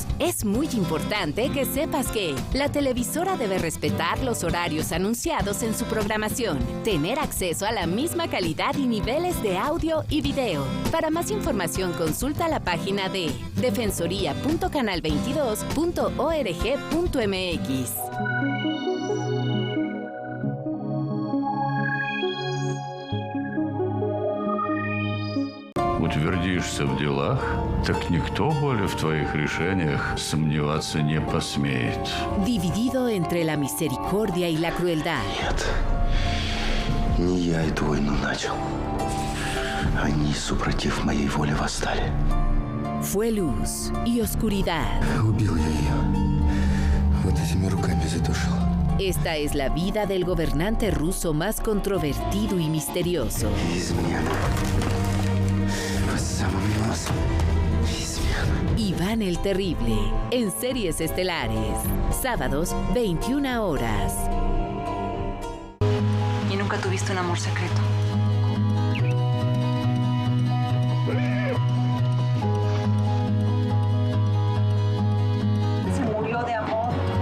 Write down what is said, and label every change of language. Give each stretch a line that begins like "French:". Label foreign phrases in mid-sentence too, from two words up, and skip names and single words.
Spanish: Es muy importante que sepas que la televisora debe respetar los horarios anunciados en su programación, tener acceso a la misma calidad y niveles de audio y video. Para más información, consulta la página de defensoría.canal22.org.mx.
Russian: Утвердишься в делах, так никто более в твоих решениях сомневаться не посмеет.
Spanish: Dividido entre la misericordia y la crueldad.
Russian: Не я эту войну начал. Они, супротив моей воли, восстали.
Spanish: Fue luz y oscuridad.
Russian: Убил я ее. Вот этими руками задушил.
Spanish: Esta es la vida del gobernante ruso más controvertido y misterioso.
Russian: Измена. Под самым носом. Измена.
Spanish: Iván el Terrible, en Series Estelares. Sábados, 21 horas. ¿Y nunca tuviste un amor secreto? Se murió de amor.